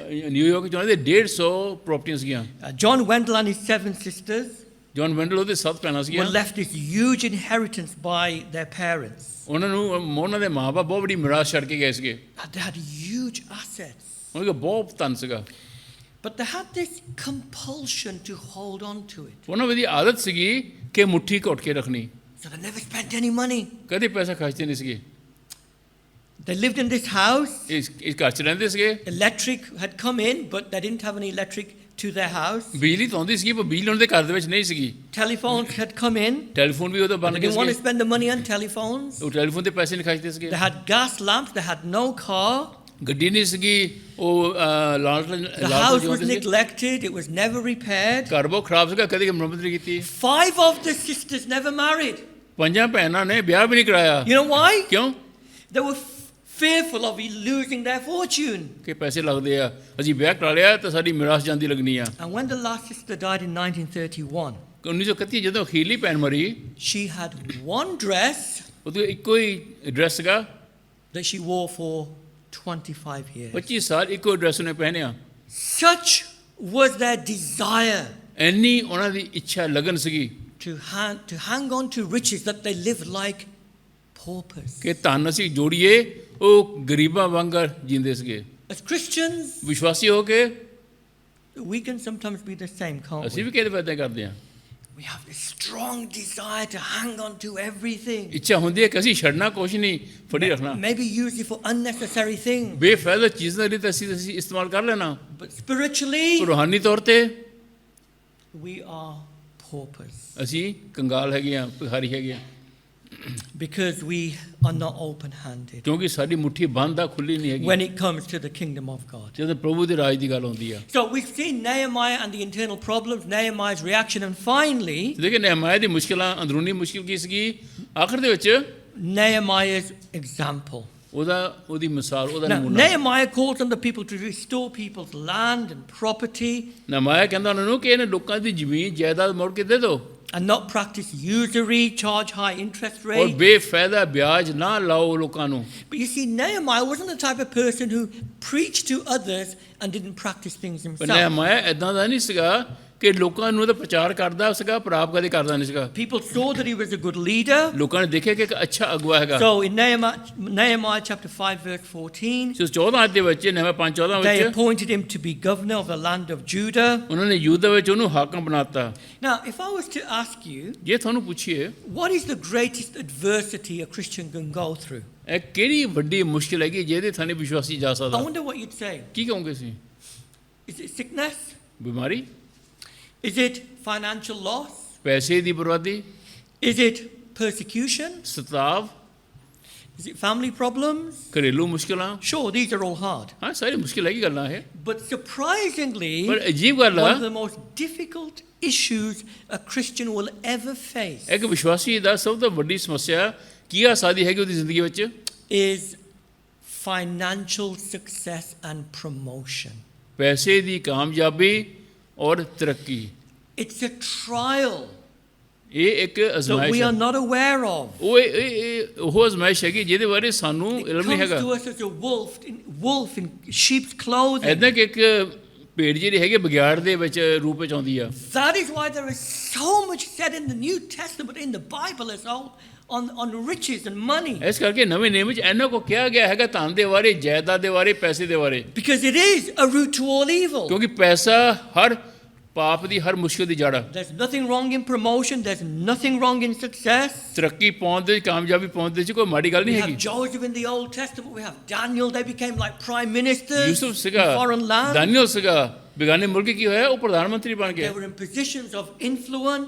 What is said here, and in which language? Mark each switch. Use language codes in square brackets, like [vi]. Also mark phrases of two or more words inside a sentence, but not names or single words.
[pa] ਨਿਊਯਾਰਕ ਚ ਉਹਨਾਂ ਦੇ 150 ਪ੍ਰਾਪਰਟੀਆਂ ਸੀਗੀਆਂ [en] John Wendell and his 7 sisters [pa] ਜੌਨ ਵੈਂਡਲ ਉਹਦੇ 7 ਭੈਣਾਂ [en] were [pa] ਸੀਗੀਆਂ [en] left this huge inheritance by their parents. [pa] ਉਹਨਾਂ ਨੂੰ ਉਹਨਾਂ ਦੇ ਮਾਪੇ ਬਹੁਤ ਵੱਡੀ ਮਿਰਾਸ ਛੱਡ ਕੇ ਗਏ ਸੀਗੇ [en] They had huge assets. [pa] ਉਹਨਾਂ ਕੋਲ ਬਹੁਤ ਧਨ ਸੀਗਾ [en] But they had this compulsion to hold on to it. [pa] ਉਹਨਾਂ ਦੀ ਆਦਤ ਸੀਗੀ ਕਿ ਮੁੱਠੀ ਘੁੱਟ ਕੇ ਰੱਖਣੀ [en] So they never spent any money. [pa] ਕਦੇ ਪੈਸਾ ਖਰਚਦੇ ਨਹੀਂ ਸੀਗੇ [en] They lived in this house. [pa] ਇਸ ਘਰ ਚ ਰਹਿੰਦੇ ਸੀਗੇ [en] Electric had come in, but they didn't have any electric to their house. [pa] ਬਿਜਲੀ ਤਾਂ ਆਉਂਦੀ ਸੀਗੀ ਪਰ ਬਿਜਲੀ ਉਹਨਾਂ ਦੇ ਘਰ ਦੇ ਵਿੱਚ ਨਹੀਂ ਸੀਗੀ [en] Telephones had come in. [pa] ਟੈਲੀਫੋਨ ਵੀ ਉਹਦੇ [en] They [pa] ਬਣ ਗਏ [en] didn't want to [pa] ਸੀਗੇ [en] spend the money on telephones. [pa] ਉਹ ਟੈਲੀਫੋਨ ਤੇ ਪੈਸੇ ਨਹੀਂ ਖਰਚਦੇ ਸੀਗੇ [en] They had gas lamps. They had no car. [pa] ਗੱਡੀ ਨਹੀਂ ਸੀਗੀ ਉਹ [en] The house was neglected. It was never repaired. [pa] ਘਰ ਬਹੁਤ ਖਰਾਬ ਸੀਗਾ ਕਦੇ ਮੁਰੰਮਤ ਨਹੀਂ ਕੀਤੀ [en] 5 of the sisters never married. [pa] 5 ਭੈਣਾਂ ਨੇ ਵਿਆਹ ਵੀ ਨਹੀਂ ਕਰਾਇਆ [en] You know why? [pa] ਕਿਉਂ [en] They were fearful of losing their fortune. [pa] ਕਿ ਪੈਸੇ ਲੱਗਦੇ ਆ, ਅਸੀਂ ਵਿਆਹ ਕਰਾ ਲਿਆ ਤਾਂ ਸਾਡੀ ਮਿਰਾਸ ਜਾਂਦੀ ਲੱਗਣੀ ਆ। [en] And when the last sister died in 1931, [pa] 1931 ਜਦੋਂ ਅਖੀਰਲੀ ਭੈਣ ਮਰੀ, [en] she had one dress [pa] ਉਹਦੇ ਇੱਕੋ ਹੀ ਡਰੈਸ ਸੀਗਾ, [en] that she wore for 25 years. [pa] 25 ਸਾਲ ਇੱਕੋ ਡਰੈਸ ਨੇ ਪਹਿਨਿਆ। [en] Such was their desire [pa] ਇੰਨੀ ਉਹਨਾਂ ਦੀ ਇੱਛਾ ਲਗਨ ਸੀਗੀ [en] to hang on to riches that they lived like paupers. [pa] ਕਿ ਧਨ ਅਸੀਂ ਜੋੜੀਏ, ਉਹ ਗਰੀਬਾਂ ਵਾਂਗਰ ਜੀਂਦੇ ਸੀਗੇ। [en] As Christians, [pa] ਵਿਸ਼ਵਾਸੀ ਹੋ ਕੇ [en] we can sometimes be the same, can't [pa] ਅਸੀਂ [en] we? [pa] ਵੀ ਕਿਹਦੇ ਵਾਅਦੇ ਕਰਦੇ ਹਾਂ। [en] We have this strong desire to hang on to everything. [pa] ਇੱਛਾ ਹੁੰਦੀ ਹੈ ਕਿ ਅਸੀਂ ਛੱਡਣਾ ਕੁਛ ਨਹੀਂ, ਫੜੀ ਰੱਖਣਾ। [en] Maybe use it for unnecessary things. [pa] ਬੇਫਾਇਦਾ ਚੀਜ਼ਾਂ ਲਈ ਤਾਂ ਅਸੀਂ ਇਸਤੇਮਾਲ ਕਰ ਲੈਣਾ, [en] But spiritually, [pa] ਰੂਹਾਨੀ ਤੌਰ ਤੇ [en] we are paupers [pa] ਅਸੀਂ ਕੰਗਾਲ ਹੈਗੇ ਆ, ਭਿਖਾਰੀ ਹੈਗੇ ਆ, [en] because we are not open-handed [pa] ਕਿਉਂਕਿ ਸਾਡੀ ਮੁੱਠੀ ਬੰਦ ਆ, ਖੁੱਲੀ ਨਹੀਂ ਹੈਗੀ [en] when it comes to the kingdom of God. [pa] ਜਦੋਂ ਪ੍ਰਭੂ ਦੇ ਰਾਜ ਦੀ ਗੱਲ ਹੁੰਦੀ ਆ। [en] So we've seen Nehemiah and the internal problems, Nehemiah's reaction, and finally, [pa] ਲੇਕਿਨ ਨehemiah ਦੀ ਮੁਸ਼ਕਿਲਾਂ, ਅੰਦਰੂਨੀ ਮੁਸ਼ਕਿਲ ਕੀ ਸੀਗੀ, ਆਖਰ ਦੇ ਵਿੱਚ [en] Nehemiah's example. [pa] ਉਹਦੀ ਮਿਸਾਲ, ਉਹਦਾ [en] Now, [pa] ਨਮੂਨਾ। [en] Nehemiah calls on the people to restore people's land and property [pa] ਨehemiah ਕਹਿੰਦਾ ਉਹਨਾਂ ਨੂੰ ਕਿ ਇਹਨਾਂ ਲੋਕਾਂ ਦੀ ਜ਼ਮੀਨ ਜਾਇਦਾਦ ਮੋੜ ਕੇ ਦੇ ਦਿਓ, [en] and not practice usury, charge high interest [pa] ਔਰ [en] rates. [pa] ਬੇਫਾਇਦਾ ਵਿਆਜ ਨਾ ਲਾਓ ਲੋਕਾਂ ਨੂੰ। [en] But you see, Nehemiah wasn't the type of person who preached to others and didn't practice things [pa] ਪਰ [en] himself. [pa] nehemiah ਏਦਾਂ ਦਾ ਨਹੀਂ ਸੀਗਾ ਕਿ ਲੋਕਾਂ ਨੂੰ ਤਾਂ ਪ੍ਰਚਾਰ ਕਰਦਾ ਸੀਗਾ, ਪਰ ਆਪ ਕਦੇ ਕਰਦਾ ਨਹੀਂ ਸੀਗਾ। [en] People saw that he was a good leader. [pa] ਲੋਕਾਂ ਨੇ ਦੇਖਿਆ ਕਿ ਇੱਕ ਅੱਛਾ ਅਗਵਾ ਹੈਗਾ। [en] So in Nehemiah chapter 5 verse 14, [pa] ਸੋ 14 ਅਧਿਆਇ ਵਿੱਚ, [en] nehemiah 5:14 they [pa] ਵਿੱਚ [en] appointed him to be governor of the land of Judah. [pa] ਉਹਨਾਂ ਨੇ ਯਹੂਦਾ ਵਿੱਚ ਉਹਨੂੰ ਹਾਕਮ ਬਣਾਤਾ। [en] Now, if I was to ask you, [pa] ਜੇ ਤੁਹਾਨੂੰ ਪੁੱਛੀਏ [en] what is the greatest adversity a Christian can go through? [pa] ਇਹ ਕਿਹੜੀ ਵੱਡੀ ਮੁਸ਼ਕਿਲ ਹੈਗੀ ਜਿਹਦੇ ਥਾਣੇ ਵਿਸ਼ਵਾਸੀ ਜਾ [en] I [pa] ਸਕਦਾ, [en] wonder what you'd say. [pa] ਕੀ ਕਹੋਗੇ ਤੁਸੀਂ? [en] Is it sickness? [pa] ਬਿਮਾਰੀ, [en] Is it financial loss? [pa] ਪੈਸੇ ਦੀ ਬਰਬਾਦੀ, [en] Is it persecution? [pa] ਸਤਾਵ, [en] Is it family problems? [pa] ਘਰੇਲੂ ਮੁਸ਼ਕਿਲਾਂ? [en] Sure, these are all hard. [pa] ਹਾਂ, ਸਾਰੀ ਮੁਸ਼ਕਿਲ ਹੈਗੀ ਗੱਲਾਂ ਇਹ, [en] But surprisingly, [pa] ਪਰ ਅਜੀਬ ਗੱਲ [en] one [pa] ਆ [en] of the most difficult issues a Christian will ever face [pa] ਇੱਕ ਵਿਸ਼ਵਾਸੀ ਦਾ ਸਭ ਤੋਂ ਵੱਡੀ ਸਮੱਸਿਆ ਕੀ ਆ ਸਕਦੀ ਹੈਗੀ ਉਹਦੀ ਜ਼ਿੰਦਗੀ ਵਿੱਚ, [en] is financial success and promotion. [pa] ਪੈਸੇ ਦੀ ਕਾਮਯਾਬੀ ਔਰ ਤਰੱਕੀ। [en] It's a trial [pa] ਇਹ ਇੱਕ [en] that [pa] ਅਜ਼ਮਾਇਸ਼ [en] we [pa] ਹੈ, [en] are not aware of. [pa] ਉਹ ਅਜ਼ਮਾਇਸ਼ ਹੈਗੀ ਜਿਹਦੇ ਬਾਰੇ ਸਾਨੂੰ [en] It [pa] ਇਲਮ ਨਹੀਂ [en] comes [pa] ਹੈਗਾ। [en] to us as a wolf in sheep's clothing. [pa] ਏਦਾਂ ਕਿ ਇੱਕ ਭੇਡ ਜਿਹੜੀ ਹੈਗੀ ਬਗਿਆੜ ਦੇ ਵਿੱਚ ਰੂਪ ਵਿੱਚ ਆਉਂਦੀ ਆ। [en] That is why there is so much said in the New Testament, in the Bible as well, on riches and money. [pa] ਇਸ ਕਰਕੇ ਨਵੇਂ ਨਿਯਮ ਵਿੱਚ ਇਹਨਾਂ ਕੋ ਕਿਹਾ ਗਿਆ ਹੈਗਾ ਧਨ ਦੇ ਬਾਰੇ, ਜਾਇਦਾਦ ਦੇ ਬਾਰੇ, ਪੈਸੇ ਦੇ ਬਾਰੇ, [en] Because it is a root to all evil. [pa] ਕਿਉਂਕਿ ਪੈਸਾ ਹਰ ਪਾਪ ਦੀ, ਹਰ ਮੁਸ਼ਕਿਲ ਦੀ ਜੜ ਆ। [en] There's nothing wrong in promotion. There's nothing wrong in success. [pa] ਤਰੱਕੀ ਪਾਉਣ ਦੇ, ਕਾਮਯਾਬੀ ਪਾਉਣ ਦੇ ਚ ਕੋਈ ਮਾੜੀ ਗੱਲ [en] We [pa] ਨਹੀਂ [en] have [pa] ਹੈਗੀ। [en] Joseph in the Old Testament. We have Daniel. They became like prime ministers [pa] ਯੂਸੁਫ [en] in [pa] ਸੀਗਾ, [en] foreign lands. [pa] ਦਾਨੀਏਲ ਸੀਗਾ, ਬੇਗਾਨੇ ਮੁਲਕ ਕੀ ਹੋਇਆ, ਉਹ ਪ੍ਰਧਾਨ ਮੰਤਰੀ ਬਣ [en] They [pa] ਗਏ, [en] were in positions of influence.